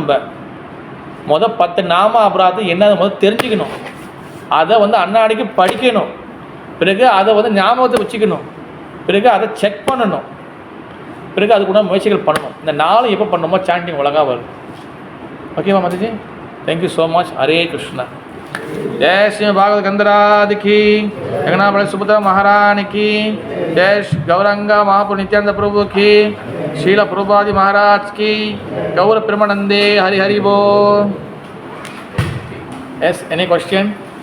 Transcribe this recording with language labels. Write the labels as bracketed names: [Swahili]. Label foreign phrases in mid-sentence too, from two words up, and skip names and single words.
[Tamil] நம்ம 10 நாம அபராதம் என்னது தெரிஞ்சுக்கணும். அதை வந்து அன்னாடிக்கு படிக்கணும். பிறகு அதை வந்து ஞாபகத்தை வச்சுக்கணும். பிறகு அதை செக் பண்ணணும். பிறகு அதுக்குள்ள முயற்சிகள் பண்ணணும். இந்த 4 எப்போ பண்ணணுமோ சாண்டிங் ஒழுங்காக வரும். ஓகேவா மாதாஜி? [English] thank you so much. [Tamil] ஹரே கிருஷ்ணா. [Hindi] जय श्री भागवत गंधराज की, जगन्नाथ सुभद्रा महारानी की, जय गौरंगा महाप्रभु नित्यानंद प्रभु की, शीला प्रभुपाद महाराज की, गौर प्रेमानंदे हरि हरि बोल. [English] Yes, any question?